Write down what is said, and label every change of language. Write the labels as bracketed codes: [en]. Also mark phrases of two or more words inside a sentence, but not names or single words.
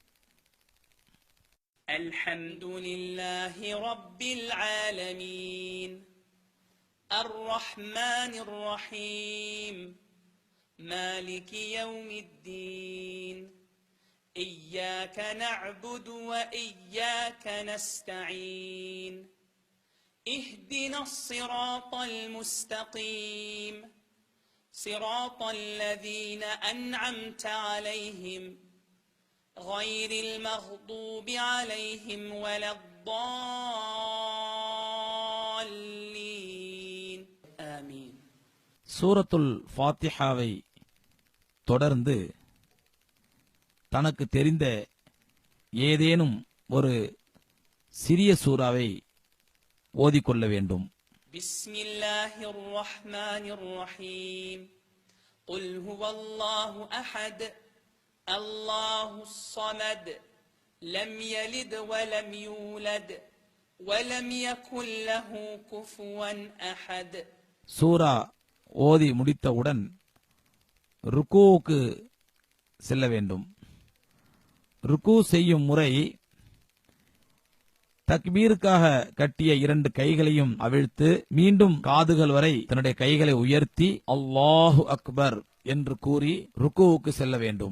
[ar] الحمد لله رب العالمين الرحمن الرحيم مالك يوم الدين إياك نعبد وإياك نستعين اهدنا الصراط المستقيم صراط الذين أنعمت عليهم غير المغضوب عليهم ولا الضالين آمين. [ta] சூரத்துல் ஃபாத்திஹாவை தொடர்ந்து தனக்கு தெரிந்த ஏதேனும் ஒரு சிறிய சூறாவை ஓதிக்கொள்ள வேண்டும். [ar] بسم الله الرحمن الرحيم قل هو الله أحد الله الصمد لم يلد ولم يولد ولم يكن له كفوا أحد. [ta] சூரா ஓதி முடித்தவுடன் ருக்கூவுக்கு செல்ல வேண்டும். ருக்கு செய்யும் முறை தக்பீருக்காக கட்டிய 2 கைகளையும் அவிழ்த்து மீண்டும் காதுகள் வரை தன்னுடைய கைகளை உயர்த்தி [ar] الله أكبر [ta] என்று கூறி ருக்குவுக்கு செல்ல வேண்டும்.